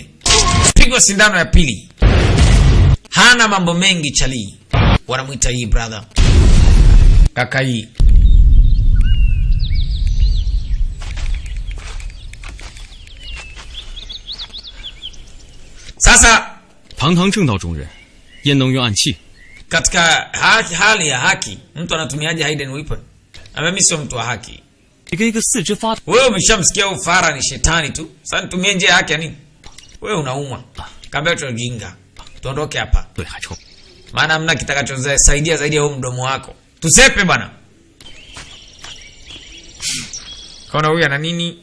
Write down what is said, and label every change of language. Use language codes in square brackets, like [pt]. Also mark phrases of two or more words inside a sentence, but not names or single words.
[sw] Pigwa sindano ya pili. Hana mambo mengi chali. Wanamuita hii brother. Kaka hii. Sasa [zh] 堂堂正道中人，焉能用暗器？ [sw] katika hali ya haki mtu anatumiaje [en] hidden weapon? [sw] Mimi sio mtu wa haki. [zh] 你跟一个四肢发 [sw] Wewe umeshamsikia ufara ni shetani tu. Sasa nitumie njia yake ya nini? Wewe unaumwa. Kaambia tujinga. Tuondoke hapa. [zh] 对还臭， [sw] Maana hamna kitakachosaidia zaidi ya huo mdomo wako. Tusepe bwana. Kaona huyu ana nini?